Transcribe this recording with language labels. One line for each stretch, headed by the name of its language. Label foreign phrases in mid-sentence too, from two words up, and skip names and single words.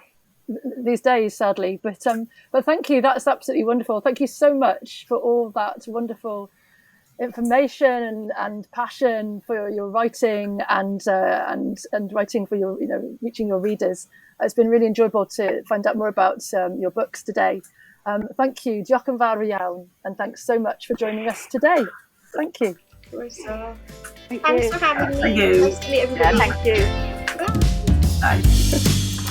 English: These days, sadly, but thank you. That's absolutely wonderful. Thank you so much for all that wonderful information and passion for your writing and writing for your reaching your readers. It's been really enjoyable to find out more about your books today. Thank you,
Welsh: diolch yn fawr iawn,
English: and thanks so much for joining us today. Thank you. Thanks for having me. Thank you. Nice to meet everybody. Yeah, thank you. Bye.